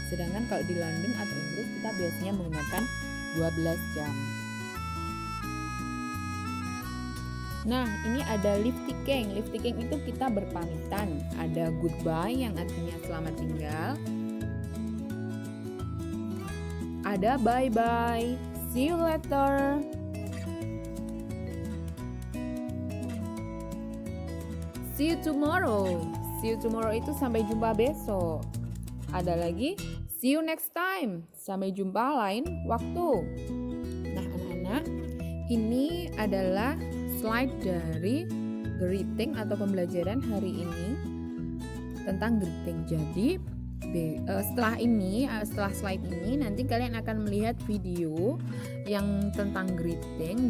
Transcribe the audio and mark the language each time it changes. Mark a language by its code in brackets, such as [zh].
[id] Sedangkan kalau di London atau Inggris kita biasanya menggunakan 12 jam. Nah, ini ada leave taking. Leave taking itu kita berpamitan. Ada goodbye yang artinya selamat tinggal. Ada [en] bye-bye, see you later. See you tomorrow. See you tomorrow [id] itu sampai jumpa besok. Ada lagi [en] see you next time. [id] Sampai jumpa lain waktu. Nah, anak-anak, ini adalah slide dari greeting atau pembelajaran hari ini tentang greeting. Jadi setelah slide ini nanti kalian akan melihat video yang tentang greeting.